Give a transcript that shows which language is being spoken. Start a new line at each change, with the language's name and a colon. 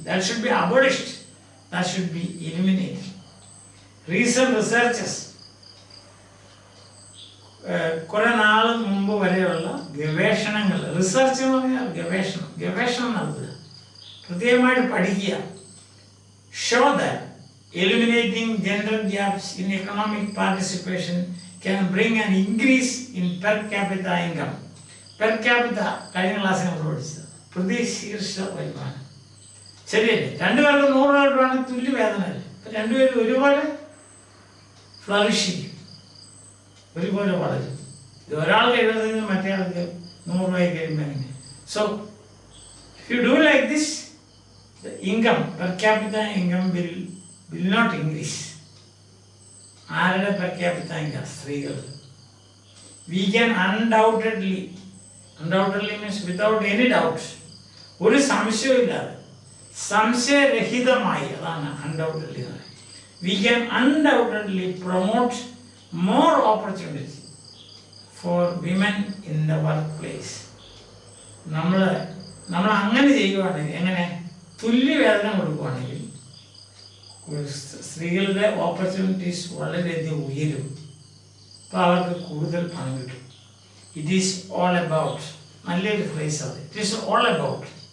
English: That should be abolished. That should be eliminated. Recent researches,
Malayalam: കുറെ നാൾ മുമ്പ് വരെയുള്ള ഗവേഷണങ്ങൾ, റിസർച്ച് എന്ന് പറഞ്ഞാൽ ഗവേഷണം നടത്തുക, പ്രത്യേകമായിട്ട് പഠിക്കുക,
English: show that eliminating gender gaps in economic participation can bring an increase in per capita income.
Malayalam: Per capita കഴിഞ്ഞ ക്ലാസ്സിൽ നമ്മൾ പഠിച്ചത് പ്രതിശീർഷ വരുമാനം. ശരിയല്ലേ? രണ്ടുപേർക്കും 100 രൂപയാണ്, തുല്യ വേതനമല്ലേ? അപ്പം രണ്ടുപേരും ഒരുപോലെ ഫ്ലറിഷ് ചെയ്യും, ഒരുപോലെ വളരും. ഇത് ഒരാൾക്ക് 70 മറ്റേ ആൾക്ക് 100 രൂപയ്ക്ക് കഴിയുമ്പോൾ എങ്ങനെ?
English: So if you do like this, the income, per capita income will not increase.
Malayalam: ആരുടെ
English: per capita income?
Malayalam: സ്ത്രീകൾ.
English: We can undoubtedly means without any doubt,
Malayalam: ഒരു സംശയമില്ലാതെ, സംശയരഹിതമായി, അതാണ്
English: undoubtedly. We can undoubtedly promote more opportunity for women in the workplace.
Malayalam: നമ്മൾ അങ്ങനെ ചെയ്യുവാണെങ്കിൽ, എങ്ങനെ? തുല്യ വേതനം കൊടുക്കുകയാണെങ്കിൽ സ്ത്രീകളുടെ ഓപ്പർച്യൂണിറ്റീസ് വളരെയധികം ഉയരും. അപ്പോൾ അവർക്ക് കൂടുതൽ പണം കിട്ടും.
English: it is all about,
Malayalam: നല്ലൊരു ഫ്രേസ് അത്,
English: It is all about.